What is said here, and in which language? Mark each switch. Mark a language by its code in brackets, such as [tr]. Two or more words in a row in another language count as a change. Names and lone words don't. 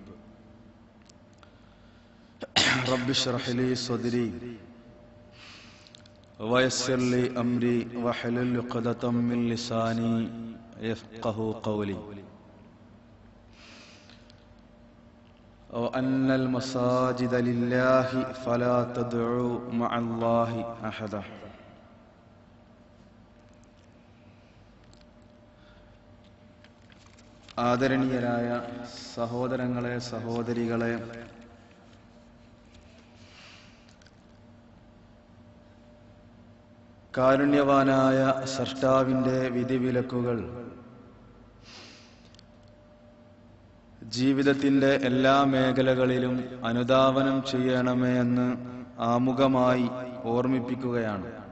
[ar] رب اشرح لي صدري ويسر لي أمري واحلل عقدة من لساني يفقه قولي. وأن المساجد لله فلا تدعوا مع الله أحدا. [ml] ആദരണീയരായ സഹോദരങ്ങളെ, സഹോദരികളെ, കാരുണ്യവാനായ സൃഷ്ടാവിൻ്റെ വിധിവിലക്കുകൾ ജീവിതത്തിൻ്റെ എല്ലാ മേഖലകളിലും അനുധാവനം ചെയ്യണമേ എന്ന് ആമുഖമായി ഓർമ്മിപ്പിക്കുകയാണ്.